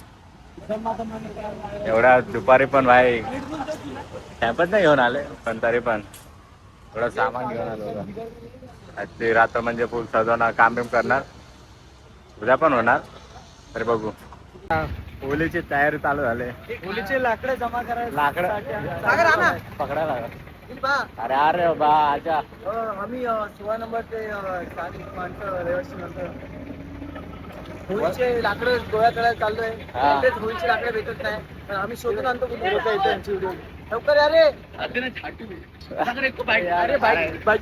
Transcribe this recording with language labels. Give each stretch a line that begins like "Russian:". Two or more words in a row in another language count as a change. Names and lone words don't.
Marathi: एवढ्या दुपारी पण भाई टॅम्पच नाही घेऊन आले, पण तरी पण एवढं सामान घेऊन आलो बघा. आजची रात्र म्हणजे फुल सजवणार, काम बिम करणार. उद्या पण होणार, तरी बघू. होलीची तयारी चालू झाली. होलीचे लाकडं जमा करायला. लाकडं पकडायला. अरे बा आजा. आम्ही 16 नंबर ते स्थानिक माणसं रहिवासी नंतर होळीचे लाकडं गोळा करायला चाललोय. होळीचे लाकडं भेटत नाही, पण आम्ही शोधून आणतो. व्हिडिओ लवकर अरे अरे बाईक